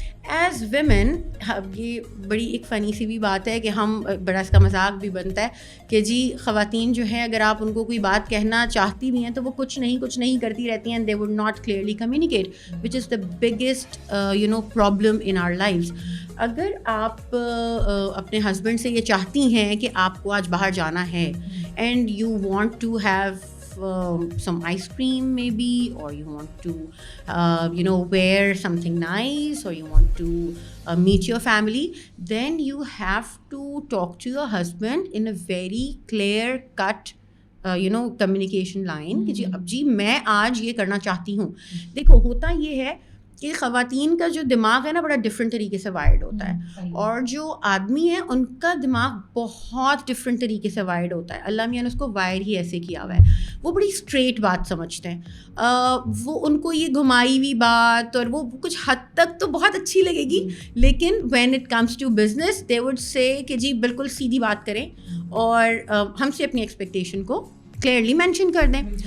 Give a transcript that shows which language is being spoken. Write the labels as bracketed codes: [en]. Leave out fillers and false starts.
[ur] As women, یہ بڑی ایک فنی سی بھی بات ہے کہ ہم, بڑا اس کا مذاق بھی بنتا ہے کہ جی خواتین جو ہیں اگر آپ ان کو کوئی بات کہنا چاہتی بھی ہیں تو وہ کچھ نہیں کرتی رہتی ہیں, [en] They would not clearly communicate, which is the biggest problem in our lives. [ur] اگر آپ اپنے ہسبینڈ سے یہ چاہتی ہیں کہ آپ کو آج باہر جانا ہے [en] and you want to have some ice cream maybe, or you want to wear something nice, or you want to meet your family, then you have to talk to your husband in a very clear cut communication line [ur] کہ جی میں آج یہ کرنا چاہتی ہوں. دیکھو, ہوتا یہ ہے کہ خواتین کا جو دماغ ہے نا بڑا ڈفرینٹ طریقے سے وائرڈ ہوتا ہے, اور جو آدمی ہے ان کا دماغ بہت ڈفرینٹ طریقے سے وائرڈ ہوتا ہے. اللہ میاں نے اس کو وائر ہی ایسے کیا ہوا ہے. وہ بڑی اسٹریٹ بات سمجھتے ہیں, وہ ان کو یہ گھمائی ہوئی بات اور وہ کچھ حد تک تو بہت اچھی لگے گی, لیکن [en] when it comes to business they would say [ur] کہ جی بالکل سیدھی بات کریں اور ہم سے اپنی ایکسپیکٹیشن کو کلیئرلی مینشن کر دیں.